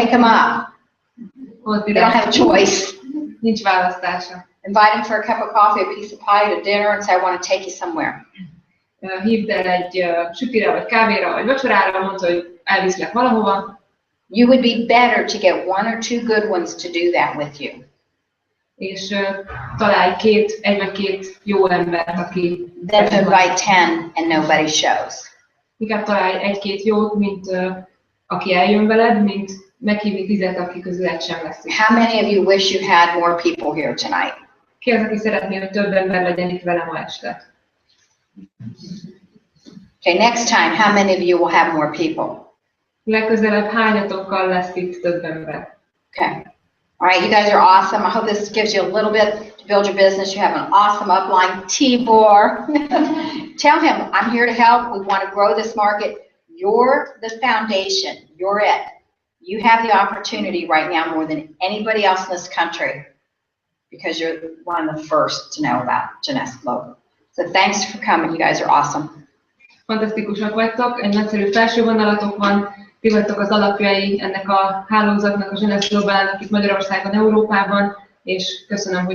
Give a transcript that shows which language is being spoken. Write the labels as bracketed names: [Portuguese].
[English] pick them up. They don't have a choice. [Hungarian] Nincs választása. [English] Invite them for a cup of coffee, a piece of pie, to dinner, and say, I want to take you somewhere. [Hungarian] Hívd el egy sütire, vagy kávéra, vagy vacsorára, mondta, hogy elviszlek valahova. [English] You would be better to get 1 or 2 good ones to do that with you. [Hungarian] És találj egy vagy két jó embert, aki... [English] Then to invite 10 and nobody shows. [Hungarian] Inkább találj egy-két jót, mint aki eljön veled, mint meghívni 10, aki közül egy sem lesz. [English] How many of you wish you had more people here tonight? [Hungarian] Ki az, aki szeretné, hogy több ember legyen itt velem ma este? [English] Okay, next time, how many of you will have more people? [Hungarian] Legközelebb hányatokkal lesz itt több ember? [English] Okay. All right, you guys are awesome. I hope this gives you a little bit to build your business. You have an awesome upline, Tibor. Tell him, I'm here to help. We want to grow this market. You're the foundation. You're it. You have the opportunity right now more than anybody else in this country because you're one of the first to know about Jeunesse Global. So thanks for coming. You guys are awesome. [Hungarian] Fantasztikusak vagytok, egy nagyszerű felső vonalatok van, ti vagytok az alapjai ennek a hálózatnak, a Jeunesse Globalnak itt Magyarországon, Európában, és köszönöm, hogy...